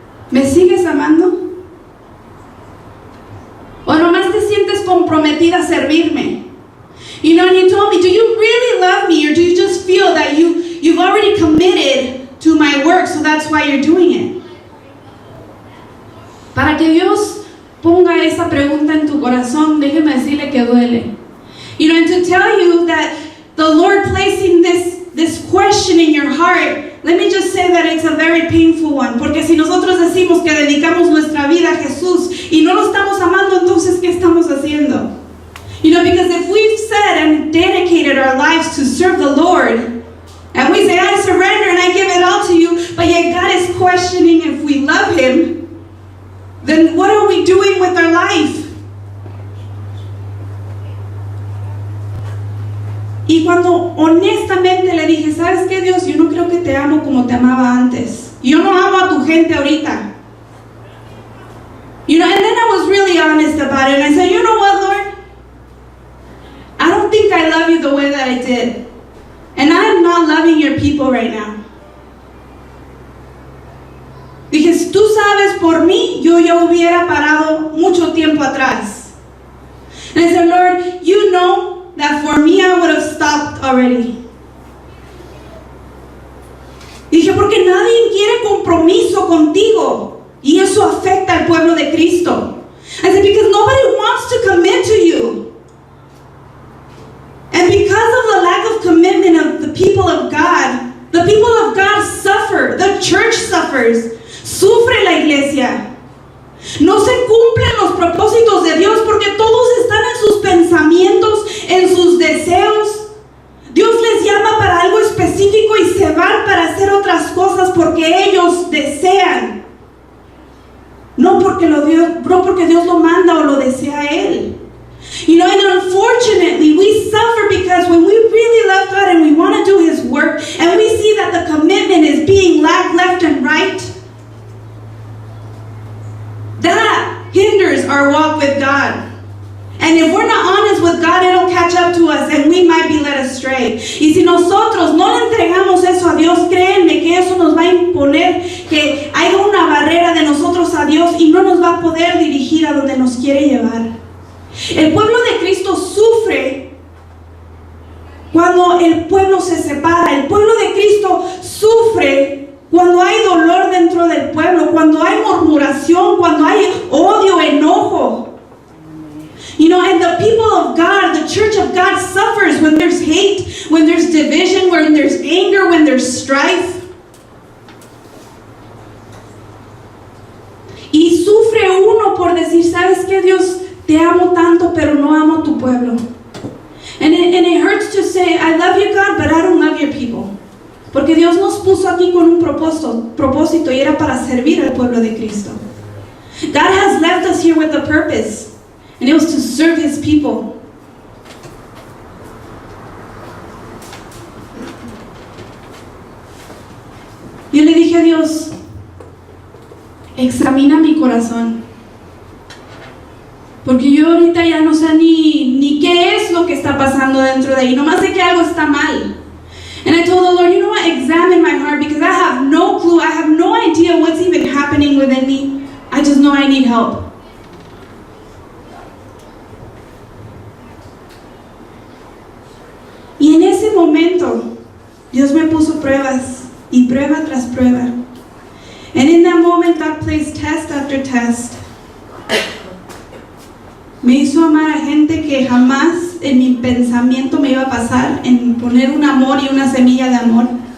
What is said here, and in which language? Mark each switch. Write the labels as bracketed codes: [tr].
[es] ¿Me sigues amando? ¿O nomás te sientes comprometida a servirme? [en] You know, and He told me, do you really love me, or do you just feel that you've already committed to my work, so that's why you're doing it? [es] Para que Dios ponga esa pregunta en tu corazón, déjeme decirle que duele. [en] You know, and to tell you that the Lord placing this question in your heart, let me just say that it's a very painful one. [es] Porque si nosotros decimos que dedicamos nuestra vida a Jesús y no lo estamos amando, entonces ¿qué estamos haciendo? [en] You know, because if we've said and dedicated our lives to serve the Lord, and we say, I surrender and I give it all to you, but yet God is questioning if we love Him, then what are we doing with our life? [es] Y cuando honestamente le dije, ¿sabes qué, Dios? Yo no creo que te amo como te amaba antes. Yo no amo a tu gente ahorita. [en] You know, and then I was really honest about it. And I said, you know what, Lord? I don't think I love you the way that I did. And I'm not loving your people right now. [es] Dije, si tú sabes por mí, yo ya hubiera parado mucho tiempo atrás. [en] And I said, Lord, you know that for me I would have stopped already. [es] Dije, porque nadie quiere compromiso contigo. Y eso afecta al pueblo de Cristo. [en] I said, because nobody wants to commit to you. And because of the lack of commitment of the people of God suffer. The church suffers. [es] Sufre la iglesia. No se cumplen los propósitos de Dios porque todos están en sus pensamientos, en sus deseos. Dios les llama para algo específico y se van para hacer otras cosas porque ellos desean. No porque Dios lo manda o lo desea Él. [en] You know, and unfortunately, we suffer because when we really love God and we want to do His work, and we see that the commitment is being lagged left and right, that hinders our walk with God. And if we're not honest with God, it'll catch up to us and we might be led astray. [es] Y si nosotros no le entregamos eso a Dios, créanme que eso nos va a imponer que haya una barrera de nosotros a Dios y no nos va a poder dirigir a donde nos quiere llevar. El pueblo de Cristo sufre cuando el pueblo se separa. El pueblo de Cristo sufre cuando hay dolor dentro del pueblo, cuando hay murmuración, cuando hay odio, enojo. [en] You know, and the people of God, the church of God suffers when there's hate, when there's division, when there's anger, when there's strife. [es] Y sufre uno por decir, ¿sabes qué, Dios? Te amo tanto, pero no amo tu pueblo. [en] And it hurts to say, I love you, God, but I don't love your people. [es] Porque Dios nos puso aquí con un propósito y era para servir al pueblo de Cristo. [en] God has left us here with a purpose. And it was to serve His people. [es] Yo le dije a Dios, examina mi corazón. Porque yo ahorita ya no sé ni qué es lo que está pasando dentro de ahí. Nomás sé que algo está mal. [en] And I told the Lord, you know what? Examine my heart because I have no clue. I have no idea what's even happening within me. I just know I need help. [es] Y en ese momento, Dios me puso pruebas y prueba tras prueba. [en] And in that moment, God placed test after test. [es] Me hizo amar a gente que jamás en mi pensamiento me iba a pasar, en poner un amor y una semilla de amor.